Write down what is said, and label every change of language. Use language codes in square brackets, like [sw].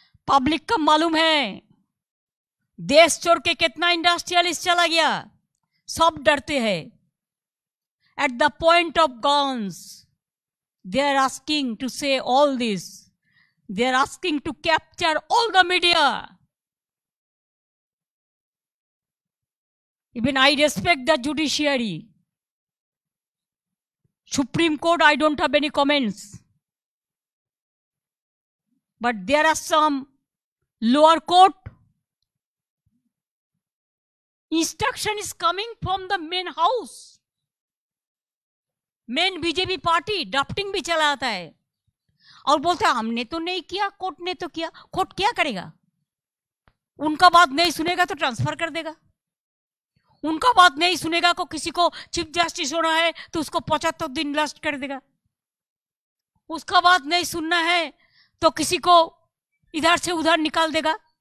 [hi] Public का मालूम है, देश छोड़ के कितना इंडस्ट्रियलिस्ट चला गया, सब डरते हैं। [en] At the point of guns they are asking to say all this, they are asking to capture all the media. Even I respect the judiciary. Supreme Court, I don't have any comments, but there are some lower court instruction is coming from the main house, main [hi] BJP party drafting भी चलाता है और बोलते हैं हमने तो नहीं किया, कोर्ट ने तो किया। कोर्ट क्या करेगा? उनका बात नहीं सुनेगा तो ट्रांसफर कर देगा, उनका बात नहीं सुनेगा को किसी को चीफ जस्टिस होना है तो उसको 75 दिन लास्ट कर देगा, उसका बात नहीं सुनना है तो किसी को इधर से उधर निकाल देगा।